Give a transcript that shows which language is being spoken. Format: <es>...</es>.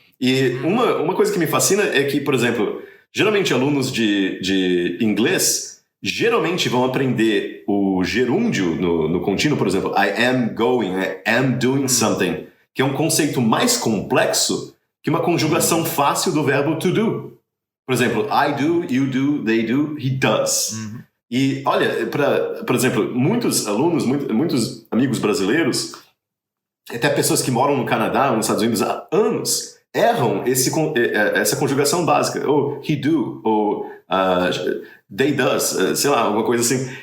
<pt>E uma coisa que me fascina é que, por exemplo, geralmente alunos de inglês geralmente vão aprender o gerúndio no contínuo, por exemplo,</pt> <en>I am going, I am doing something,</en> <pt>que é um conceito mais complexo que uma conjugação fácil do verbo to do. Por exemplo,</pt> <en>I do, you do, they do, he does.</en> <pt>E olha, por exemplo, muitos alunos, muitos amigos brasileiros, até pessoas que moram no Canadá, nos Estados Unidos há anos, erram essa conjugação básica. Ou</pt> <en>he do,</en> <pt>ou</pt> <en>they does,</en> <pt>sei lá, alguma coisa assim.</pt>